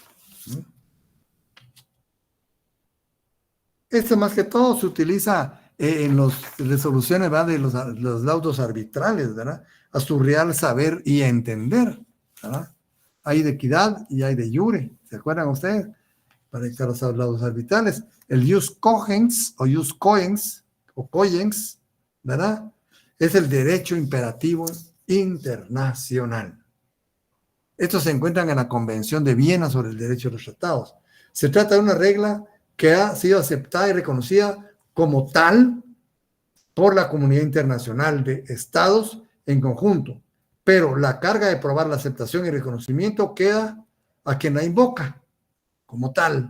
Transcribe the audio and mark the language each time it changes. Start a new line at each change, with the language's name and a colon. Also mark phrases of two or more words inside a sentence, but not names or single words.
Spanish: Esto más que todo se utiliza en las resoluciones, ¿verdad?, de los laudos arbitrales, ¿verdad?, a su real saber y entender, ¿verdad? Hay de equidad y hay
Latin: de iure,
Spanish: ¿se acuerdan ustedes? Para dictar los laudos arbitrales. El
Latin: jus cogens
Spanish: o
Latin: jus cogens
Spanish: o cogens, ¿verdad?, es el derecho imperativo internacional. Estos se encuentran en la Convención de Viena sobre el Derecho de los Tratados. Se trata de una regla que ha sido aceptada y reconocida como tal por la comunidad internacional de estados en conjunto, pero la carga de probar la aceptación y reconocimiento queda a quien la invoca como tal.